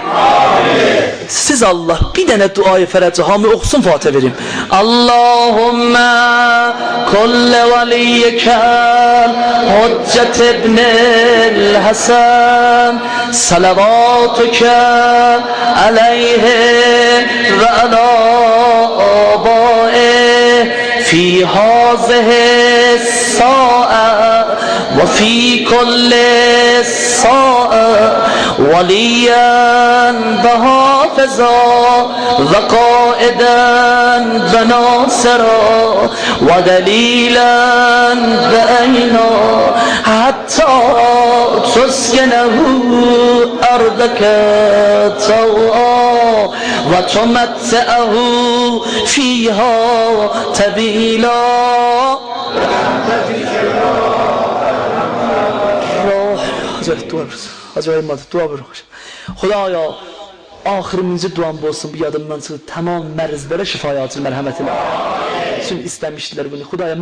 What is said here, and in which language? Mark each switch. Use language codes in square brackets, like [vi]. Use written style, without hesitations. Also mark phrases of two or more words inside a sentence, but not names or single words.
[az] Siz Allah bir dənə duayı fərəcə hamı oxusun Fatihə verim. [ar] اللهم كل وليك الحجة ابن الحسن صلواتك عليه وعلى abaih في هذه الساعة وفي كل ساعة وليا وحافظا وقائدا وناصرا ودليلا بعينا حتى تسكنه أرضك طوعا وتمتعه فيها طويلا. [az] Dua buyurun. Xudaya axırıncı duam olsun, bu yadımdan çıxdı. Tamam mərzlərə şifaya açır mərhəmətinə. Üçün istəmişdilər bunu.